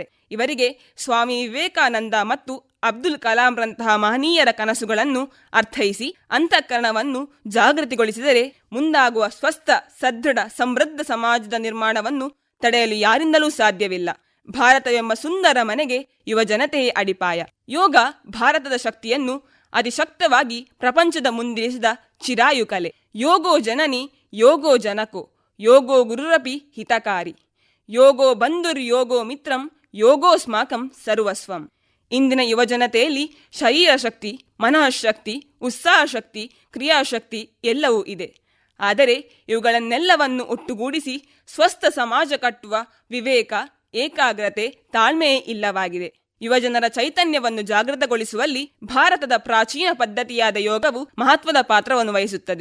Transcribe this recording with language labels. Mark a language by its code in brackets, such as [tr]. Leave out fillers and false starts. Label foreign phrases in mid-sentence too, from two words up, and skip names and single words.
[kn] ಇವರಿಗೆ ಸ್ವಾಮಿ ವಿವೇಕಾನಂದ ಮತ್ತು ಅಬ್ದುಲ್ ಕಲಾಂರಂತಹ ಮಹನೀಯರ ಕನಸುಗಳನ್ನು ಅರ್ಥೈಸಿ ಅಂತಃಕರಣವನ್ನು ಜಾಗೃತಿಗೊಳಿಸಿದರೆ ಮುಂದಾಗುವ ಸ್ವಸ್ಥ, ಸದೃಢ, ಸಮೃದ್ಧ ಸಮಾಜದ ನಿರ್ಮಾಣವನ್ನು ತಡೆಯಲು ಯಾರಿಂದಲೂ ಸಾಧ್ಯವಿಲ್ಲ. ಭಾರತವೆಂಬ ಸುಂದರ ಮನೆಗೆ ಯುವ ಜನತೆಯೇ ಅಡಿಪಾಯ. ಯೋಗ ಭಾರತದ ಶಕ್ತಿಯನ್ನು ಅತಿಶಕ್ತವಾಗಿ ಪ್ರಪಂಚದ ಮುಂದಿರಿಸಿದ ಚಿರಾಯು ಕಲೆ. [sa] ಯೋಗೋ ಜನನಿ ಯೋಗೋ ಜನಕೋ ಯೋಗೋ ಗುರುರಪಿ ಹಿತಕಾರಿ ಯೋಗೋ ಬಂಧುರ್ ಯೋಗೋ ಮಿತ್ರಂ ಯೋಗೋಸ್ಮಾಕಂ ಸರ್ವಸ್ವಂ. [kn] ಇಂದಿನ ಯುವಜನತೆಯಲ್ಲಿ ಶರೀರ ಶಕ್ತಿ, ಮನಃಶಕ್ತಿ, ಉತ್ಸಾಹ ಶಕ್ತಿ, ಕ್ರಿಯಾಶಕ್ತಿ ಎಲ್ಲವೂ ಇದೆ. ಆದರೆ ಇವುಗಳನ್ನೆಲ್ಲವನ್ನು ಒಟ್ಟುಗೂಡಿಸಿ ಸ್ವಸ್ಥ ಸಮಾಜ ಕಟ್ಟುವ ವಿವೇಕ, ಏಕಾಗ್ರತೆ, ತಾಳ್ಮೆಯೇ ಇಲ್ಲವಾಗಿದೆ. ಯುವಜನರ ಚೈತನ್ಯವನ್ನು ಜಾಗೃತಗೊಳಿಸುವಲ್ಲಿ ಭಾರತದ ಪ್ರಾಚೀನ ಪದ್ಧತಿಯಾದ ಯೋಗವು ಮಹತ್ವದ ಪಾತ್ರವನ್ನು ವಹಿಸುತ್ತದೆ.